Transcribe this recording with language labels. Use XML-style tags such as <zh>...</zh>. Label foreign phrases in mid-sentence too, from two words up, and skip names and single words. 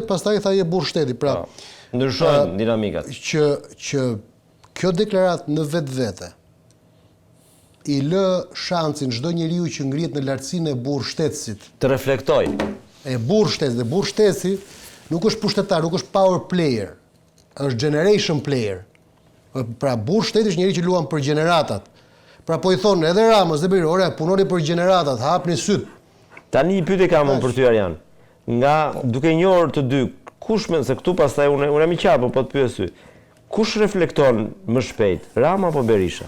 <sq>Pastaj tha je burr shteti, pra. Ndryshojnë dinamikat. Që kjo deklaratë në vetvete I lë shansin çdo njeriu që ngrihet në lartësinë e burr shtetësit të reflektoj. E burr shtetësit, dhe burr shtetësi nuk është pushtetar, nuk është</sq> <en>power player.</en> <sq>Është</sq> <en>generation player.</en> <sq>Pra burr shteti është njeriu që luan për gjeneratat. Pra po I thonë edhe Ramës dhe Berishës, ore, punoni për gjeneratat, hapni syt. Tani një pyetje kam unë për ty Arjan. Nga duke njohur të dy, kush se këtu pastaj unë jam I qartë, po të pyes ty. Kush reflekton më shpejt, Rama apo Berisha?</sq>